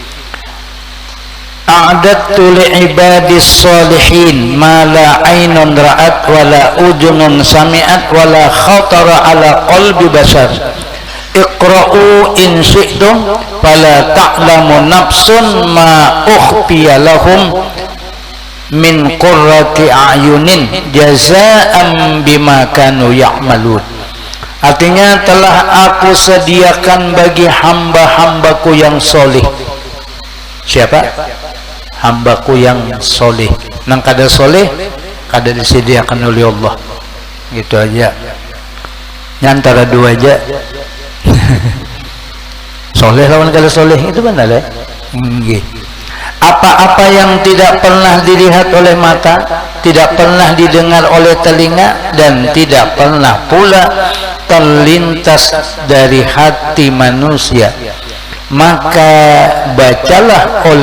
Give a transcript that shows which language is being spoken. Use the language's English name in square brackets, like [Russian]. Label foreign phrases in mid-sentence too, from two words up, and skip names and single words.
[Arabic] أعددت لعبادي الصالحين ما لا عين رأت ولا أذن سمعت ولا خطر على قلب بشر اقرءوا إن شئتم فلا تعلم نفس ما أخفي لهم من قرة أعين جزاء بما كانوا يعملون. [Indonesian] Artinya telah aku sediakan bagi hamba-hambaku yang soleh. Siapa? Hambaku yang soleh. [Banjar] Nang kada soleh kada disediakan oleh Allah. [Indonesian] Gitu aja. Antara dua aja. [Banjar] Soleh lawan kada soleh itu benar ya. [Indonesian] Apa-apa yang tidak pernah dilihat oleh mata, tidak pernah didengar oleh telinga, dan tidak pernah pula terlintas dari hati manusia, maka bacalah oleh